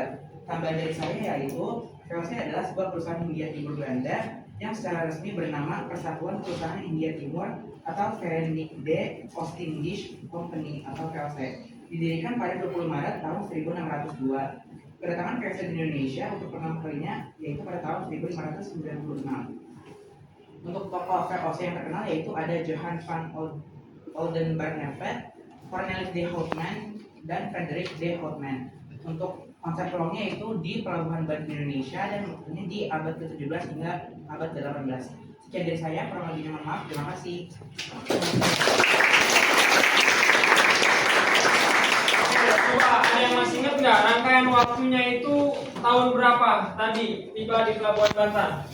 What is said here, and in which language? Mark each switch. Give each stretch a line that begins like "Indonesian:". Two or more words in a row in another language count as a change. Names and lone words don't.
Indonesian: Tambahan dari saya yaitu VOC adalah sebuah perusahaan Hindia Timur Belanda yang secara resmi bernama Persatuan Perusahaan Hindia Timur atau Verenigde Oostindische Company atau VOC. Didirikan pada 20 Maret tahun 1602. Kedatangan VOC di Indonesia untuk pertama kalinya yaitu pada tahun 1596. Untuk tokoh VOC yang terkenal yaitu ada Johann van Oldenbarneveldt, Cornelis de Houtman, dan Frederik de Houtman. Untuk konsep ruangnya itu di Pelabuhan Bali Indonesia dan waktunya di abad ke-17 hingga abad ke-18. Sekian dari saya, kurang lebihnya mohon maaf. Terima kasih. Coba ada yang masih ingat nggak rangkaian waktunya itu tahun berapa tadi tiba di Pelabuhan Banten?